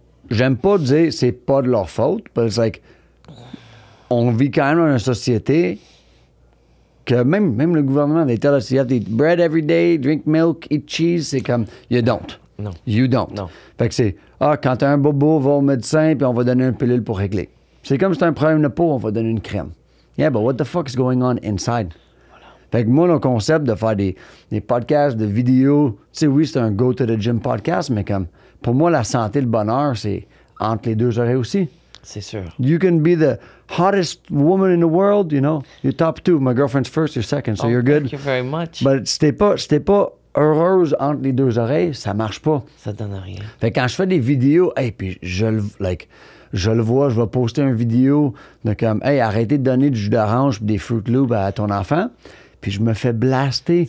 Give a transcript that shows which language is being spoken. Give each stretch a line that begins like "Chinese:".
French: J'aime pas dire c'est pas de leur faute, parce que like, on vit quand même dans une société que même le gouvernement,
English: they tell us you have to eat bread every day, drink milk, eat cheese,
French: c'est comme,
English: you don't.
French: Non.
English: You don't.
French: Non. Fait que c'est, quand t'as un bobo, va au médecin, puis on va donner une pilule pour régler. C'est comme si t'as un problème de peau, on va donner une crème.
English: Yeah, but what the fuck is going on inside?
French: Voilà. Fait que moi, le concept de faire des podcasts, de vidéos, tu sais, oui, c'est un
English: go to the gym podcast,
French: mais comme, pour moi, la santé, le bonheur, c'est entre les 2 oreilles aussi. C'est sûr.
English: You can be the hottest woman in the world, you know. You're top 2. My girlfriend's first, you're second, so you're good. Thank you very much.
French: But si t'es pas heureuse entre les 2 oreilles, ça marche pas. Ça donne rien. Fait que quand je fais des vidéos, hey, puis je le vois, je vais poster une vidéo de comme, hey, arrêtez de donner du jus d'orange et des Fruit Loops à ton enfant. puis je me fais blaster.